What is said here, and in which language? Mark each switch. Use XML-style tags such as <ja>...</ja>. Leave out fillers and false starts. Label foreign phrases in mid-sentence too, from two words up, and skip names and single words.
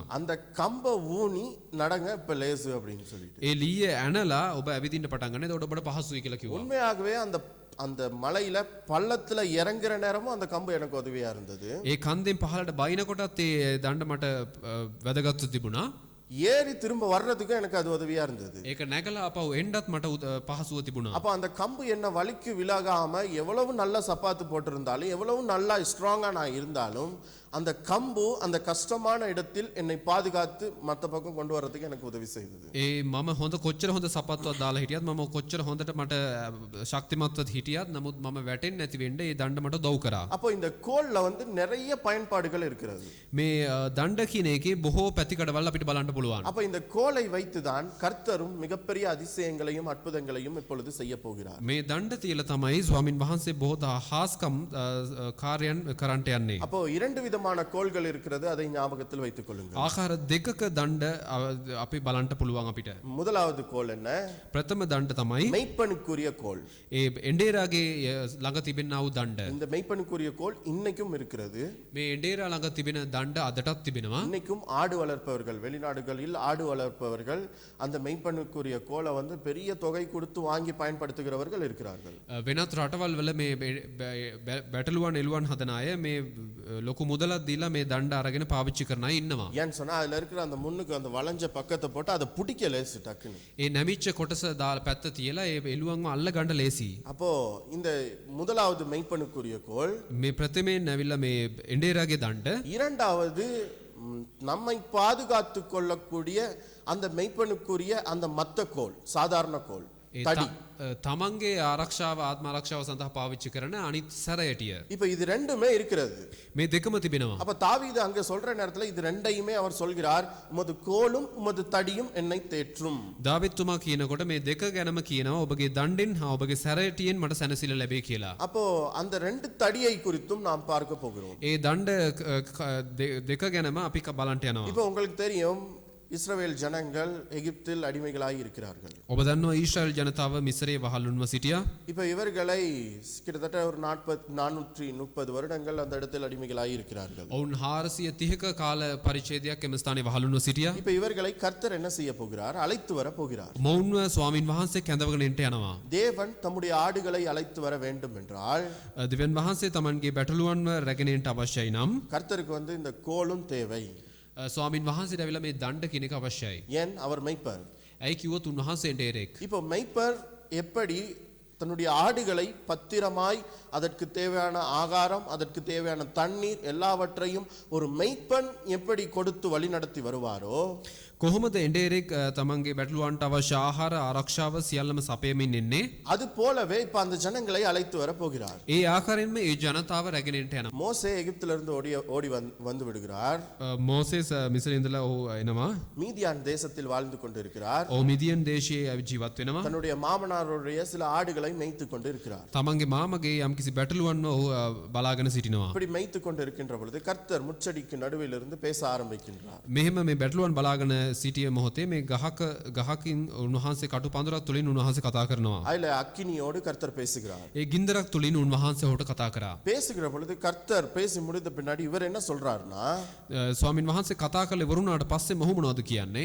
<ta>அந்த கம்பை ஊனி நடங்க இப்ப லேசு அப்படின்னு சொல்லிட்டு.</ta> <si>ඒ ලීය ඇනලා ඔබ ඇවිදින්න පටන් ගන්න. එතකොට ඔබට පහසුයි කියලා කිව්වා.</si> <ta>உண்மையாகவே அந்த மலையில பள்ளத்துல இறங்குற நேரமும் அந்த கம்பு எனக்கு உதவியா இருந்தது.</ta> <si>ඒ කන්දෙන් පහළට බයිනකොටත් ඒ දණ්ඩ මට වැදගත්ව තිබුණා.</si> <ta>ஏறி திரும்ப வர்றதுக்கு எனக்கு அது உதவியா இருந்தது.</ta> <si>ඒක නැගලා අපව එන්නත් මට පහසුව තිබුණා.</si> <ta>அப்ப அந்த கம்பு என்ன வலிக்கு விலகாம எவ்வளவு நல்ல சப்பாத்து போட்டிருந்தாலும் எவ்வளவு நல்லா ஸ்ட்ராங்கா நான் இருந்தாலும் அந்த கம்பு அந்த கஷ்டமான இடத்தில் என்னை பாதுகாத்து மத்த பக்கம் கொண்டு வரதுக்கு எனக்கு உதவி செய்தது.</ta> <si>ඒ මම හොඳ කොච්චර හොඳ සපත්තුවක් දාලා හිටියත් මම කොච්චර හොඳට මට ශක්තිමත්ව හිටියත් නමුත් මම වැටෙන්නේ නැති වෙන්න ඒ දණ්ඩ මට උදව් කරා.</si> <ta>அப்போ இந்த கோல்ல வந்து நிறைய பயன்பாடுகள் இருக்கிறது.</ta> <si>මේ දණ්ඩ කියන එකේ බොහෝ පැතිකඩවල් අපිට බලන්න පුළුවන්.</si> <ta>அப்ப இந்த கோலை வைத்துதான் கர்த்தரும் மிகப்பெரிய அதிசயங்களையும் அற்புதங்களையும் இப்பொழுது செய்ய போகிறார்.</ta> <si>මේ දණ්ඩ තියලා තමයි ස්වාමින් වහන්සේ බොහෝ හාස්කම් කාර්යයන් කරන්නට යන්නේ.</si> <ta>அப்போ இரண்டு விதமான கோல்கள் இருக்கிறது, அதை ஞாபகத்தில் வைத்துக் கொள்ளுங்கள்.</ta> <si>ආකාර දෙකක දණ්ඩ අපි බලන්න පුළුවන් අපිට.</si> <ta>முதலாவது கோல் என்ன?</ta> <si>ප්‍රථම දණ්ඩ තමයි</si> <ta>மெய்ப்பனுக்குரிய கோல்.</ta> <si>ඒ එඬේරාගේ ළඟ තිබෙනා වූ දණ්ඩ.</si> <ta>இந்த மெய்ப்பனுக்குரிய கோல் இன்னைக்கும் இருக்கிறது.</ta> <si>මේ එඬේරා ළඟ තිබෙන දණ්ඩ අදටත් තිබෙනවා.</si> <ta>இன்னைக்கும் ஆடு வளர்ப்பவர்கள், வெளிநாடுகளில் ஆடு வளர்ப்பவர்கள் அந்த மெய்ப்பனுக்குரிய கோலை வந்து பெரிய தொகை கொடுத்து வாங்கி பயன்படுத்துகிறவர்கள் இருக்கிறார்கள்.</ta> <si>වෙනත් රටවල් වල මේ බැටළුවන් එළුවන් හදන අය මේ ලොකු මුදලක් දීලා මේ දණ්ඩ අරගෙන පාවිච්චි කරන අය ඉන්නවා.</si> <ta>ஏன்னு சொன்னா அதுல இருக்கிற அந்த முன்னுக்கு அந்த வளைஞ்ச பக்கத்தை போட்டு அதை பிடிக்க லேசு டக்குன்னு.</ta> <si>ඒ නැමිච්ච කොටස දාලා පැත්ත තියලා ඒ එළුවන්ව අල්ල ගන්න ලේසි.</si> <ta>அப்போ இந்த முதலாவது மெய்ப்பனுக்குரிய கோல்,</ta> <si>මේ ප්‍රථමයෙන් ඇවිල්ලා මේ එඬේරාගේ දණ්ඩ,</si> <ta>இரண்டாவது நம்மை பாதுகாத்து கொள்ளக்கூடிய அந்த மெய்ப்பனுக்குரிய அந்த மத்த கோல், சாதாரண கோல், தடி.</ta> <si>තමන්ගේ ආරක්ෂාව ආත්ම ආරක්ෂාව සඳහා පාවිච්චි කරන අනිත් සැරයටිය.</si> <ta>இப்ப இது ரெண்டுமே இருக்கிறது.</ta> <si>මේ දෙකම තිබෙනවා.</si> <ta>அப்ப தாவீது அங்க சொல்ற நேரத்துல இது ரெண்டையுமே அவர் சொல்கிறார், உமது கோலும் உமது தடியும் என்னை தேற்றும்.</ta> <si>දාවිත්තුමා කියනකොට මේ දෙක ගැනම කියනවා ඔබගේ දණ්ඩෙන් හා ඔබගේ සැරයටියෙන් මට සැනසෙල්ල ලැබේ කියලා.</si> <ta>அப்போ அந்த ரெண்டு தடியை குறித்தும் நாம் பார்க்க போகிறோம்.</ta> <si>ඒ දණ්ඩ දෙක ගැනම අපි බලන්ට යනවා.</si> <ta>இப்போ உங்களுக்கு தெரியும், இஸ்ரவேல் ஜனங்கள் எகிப்தில் அடிமைகளாய் இருக்கிறார்கள்.</ta> <si>ඔබ දන්නවා ඊශ්‍රායල් ජනතාව මිස්රයේ වහල්ලුන්ව සිටියා.</si> <ta>இப்போ இவர்களை கிட்டத்தட்ட ஒரு 430 வருடங்கள் அந்த இடத்தில் அடிமைகளாய் இருக்கிறார்கள்.</ta> <si>ඔවුන් 430ක කාල පරිච්ඡේදයක් එම ස්ථානයේ වහල්ලුන්ව සිටියා.</si> <ta>இப்போ இவர்களை கர்த்தர் என்ன செய்ய போகிறார்? அழைத்து வர போகிறார்.</ta> <si>මොවුන්ව ස්වාමින් වහන්සේ කැඳවගෙන එන්න යනවා.</si> <ta>தேவன் தம்முடைய ஆடுகளை அழைத்து வர வேண்டும் என்றால்</ta> <si>දෙවියන් වහන්සේ තමන්ගේ බැටළුවන්ව රැගෙන එන්න අවශ්‍යයි නම්</si> <ta>கர்த்தருக்கு வந்து இந்த கோலும் தேவை.</ta> <si>ස්වාමින් වහන්සේට ඇවිල්ලා මේ දණ්ඩ කියන එක අවශ්‍යයි.</si> <ta>ஏன்? அவர் மெய்ப்பர்.</ta> <si>ඇයි කිව්වොත් උන්වහන්සේ එඬේරෙක්.</si> <ta>இப்போ மெய்ப்பர் எப்படி தன்னுடைய ஆடுகளை பத்திரமாய் அதற்கு தேவையான ஆகாரம், அதற்கு தேவையான தண்ணீர் எல்லாவற்றையும் ஒரு மெய்ப்பன் எப்படி கொடுத்து வழி நடத்தி வருவாரோ,</ta> <si>කොහොමද එඬේරෙක් තමන්ගේ බැටළුවන්ට අවශ්‍ය ආහාර ආරක්ෂාව සියල්ලම සපයමින් ඉන්නේ?</si> <ta>அது போலவே இப்ப அந்த ஜனங்களை அழைத்து வர போகிறார்.</ta> <si>ඒ ආකාරයෙන්ම ඒ ජනතාව රැගෙන එන්න යනවා.</si> <ta>மோசே எகிப்திலிருந்து ஓடி வந்து விடுகிறார்.</ta> <si>මෝසෙස් මිස්රේ ඉඳලා ඔහු එනවා.</si> <ta>மீதியான் தேசத்தில் வாழ்ந்து கொண்டிருக்கிறார்.</ta> <si>ඔහු මිදියන් දේශයේ ජීවත් වෙනවා.</si> <ta>தன்னுடைய மாமனாருடைய சில ஆடுகளை மேய்த்து கொண்டு இருக்கிறார்.</ta> <si>තමන්ගේ මාමගේ යම්කිසි බැටළුවන්ව ඔහු බලාගෙන සිටිනවා.</si> <ta>இப்படி மேய்த்து கொண்டு இருக்கின்ற பொழுது கர்த்தர் முச்சடிக்கு நடுவில் இருந்து பேச ஆரம்பிக்கின்றார்.</ta> <si>මෙහෙම මේ බැටළුවන් බලාගෙන සිටිය මොහොතේ මේ ගහකින් උන්වහන්සේ කටු පඳුරක් තුලින් උන්වහන්සේ කතා කරනවා.</si> <ta>அதுல அக்கினியோடு கர்த்தர் பேசுகிறார்.</ta> <si>ඒ ගින්දරක් තුලින් උන්වහන්සේ ඔහුට කතා කරා.</si> <ta>பேசுகிற பொழுது கர்த்தர் பேசி முடிந்த பின்னாடி இவர் என்ன சொல்றாருன்னா,</ta> <si>ස්වාමින් වහන්සේ කතා කරලා ඉවරුණාට පස්සේ මොහු මොනවද කියන්නේ?</si>